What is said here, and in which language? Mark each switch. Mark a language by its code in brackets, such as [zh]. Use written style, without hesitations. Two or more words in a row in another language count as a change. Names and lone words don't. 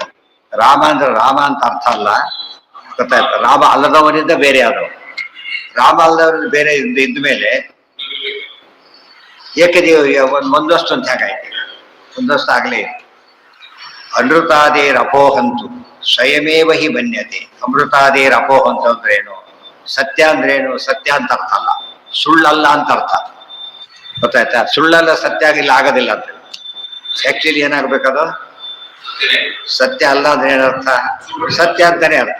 [kn] ರಾಮ ಅಂದ್ರೆ ರಾಮ ಅಂತ ಅರ್ಥ ಅಲ್ಲ, ಗೊತ್ತಾಯ್ತ? ರಾಮ ಅಲ್ಲದವರಿಂದ ಬೇರೆ ಆದವರು. ರಾಮ ಅಲ್ಲದವರಿಂದ ಬೇರೆ ಇದ್ದ ಮೇಲೆ ಏಕದೇವ ಒಂದಷ್ಟು ಅಂತ ಹೇಗಾಯ್ತು? ಒಂದಷ್ಟು ಆಗ್ಲೇ ಇದೆ. [sa] ಅನೃತಾದೇರ್ ಅಪೋಹಂತು ಸ್ವಯಮೇವ ಹಿ ಮನ್ಯತೆ. ಅಮೃತಾದೇರ್ ಅಪೋಹಂತು [kn] ಅಂದ್ರೆ ಏನು? ಸತ್ಯ ಅಂದ್ರೇನು? ಸತ್ಯ ಅಂತ ಅರ್ಥ ಅಲ್ಲ, ಸುಳ್ಳಲ್ಲ ಅಂತ ಅರ್ಥ. ಗೊತ್ತಾಯ್ತಾ? ಸುಳ್ಳಲ್ಲ ಸತ್ಯ ಆಗಿಲ್ಲ ಆಗೋದಿಲ್ಲ ಅಂತ. ಆಕ್ಚುಲಿ ಏನಾಗ್ಬೇಕದು? ಸತ್ಯ ಅಲ್ಲ ಅಂದ್ರೆ ಏನರ್ಥ? ಸತ್ಯ ಅಂತಾನೆ ಅರ್ಥ.